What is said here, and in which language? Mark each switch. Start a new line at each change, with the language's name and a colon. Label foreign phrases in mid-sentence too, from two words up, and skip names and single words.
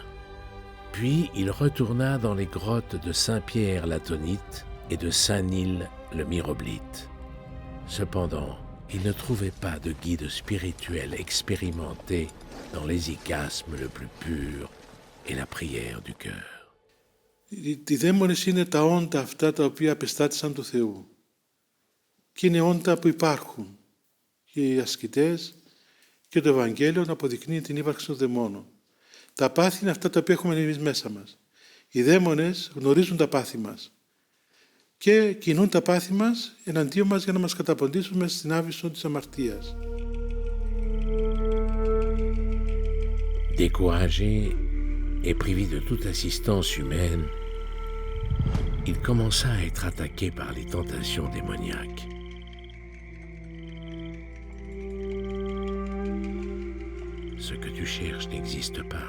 French: Puis il retourna dans les grottes de Saint-Pierre l'Atonite et de Saint-Nil le Myroblite. Cependant, il ne trouvait pas de guide spirituel expérimenté dans l'hésychasme le plus pur et la prière du cœur.
Greek: Οι δαίμονες είναι τα όντα αυτά τα οποία απεστάτησαν του Θεού. Και είναι όντα που υπάρχουν. Και οι ασκητές και το Ευαγγέλιο αποδεικνύει την ύπαρξη των δαιμόνων. Τα πάθη είναι αυτά τα οποία έχουμε εμείς μέσα μας. Οι δαίμονες γνωρίζουν τα πάθη μας και κινούν τα πάθη μας εναντίον μας για να μας καταποντήσουν μέσα στην άβυσσο της αμαρτίας.
French: Découragé et privé de toute assistance humaine, il commença à être attaqué par les tentations démoniaques. Ce que tu cherches n'existe pas.